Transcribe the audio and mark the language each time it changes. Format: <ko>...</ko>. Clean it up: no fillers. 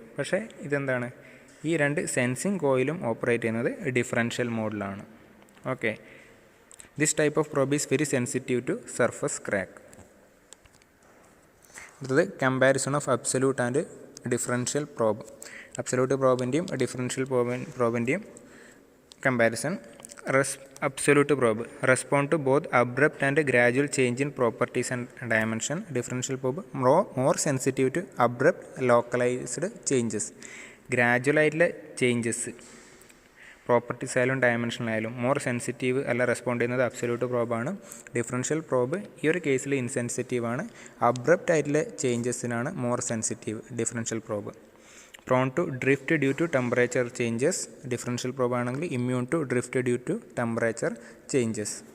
<ml>പക്ഷേ ഇതെന്താണ്, ഈ രണ്ട് സെൻസിങ് കോയിലും ഓപ്പറേറ്റ് ചെയ്യുന്നത് differential മോഡിലാണ്.</ml> <en>Okay, this type of probe is very sensitive to surface crack.</en> <ml>അടുത്തത്</ml> <en>Comparison of absolute and differential probe.</en> <ml>Absolute പ്രോബിൻ്റെയും differential പ്രോബിൻ്റെയും comparison.</ml> <en>Absolute probe respond to both abrupt and gradual change in properties and dimension. Differential probe more sensitive to abrupt localized changes.</en> <ml>Gradual ആയിട്ടുള്ള changes properties ആയാലും dimension ആയാലും more sensitive അല്ല respond ചെയ്യുന്നത് absolute പ്രോബാണ്. Differential probe ഈ ഒരു കേസിൽ insensitive ആണ്. Abrupt ആയിട്ടുള്ള ചേഞ്ചസിനാണ് more sensitive differential probe.</ml> <en>Prone to drift due to temperature changes. Differential probe</en> <ml>ആണെങ്കിൽ</ml> <en>immune to drift due to temperature changes.</en>